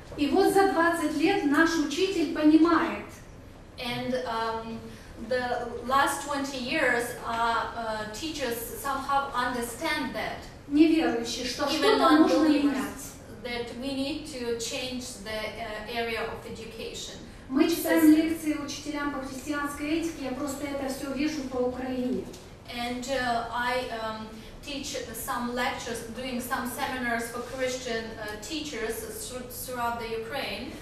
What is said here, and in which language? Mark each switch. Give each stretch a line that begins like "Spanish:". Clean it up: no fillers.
Russian: И вот за 20 лет наш учитель понимает.
English: And the last 20 years, teachers somehow understand that.
Russian: Неверующие, что что-то нужно менять.
English: That we need to change the area of education.
Russian: Мы читаем лекции учителям по христианской этике, я просто это все вижу по Украине.
English: And I teach some lectures, doing some seminars for Christian teachers throughout the Ukraine.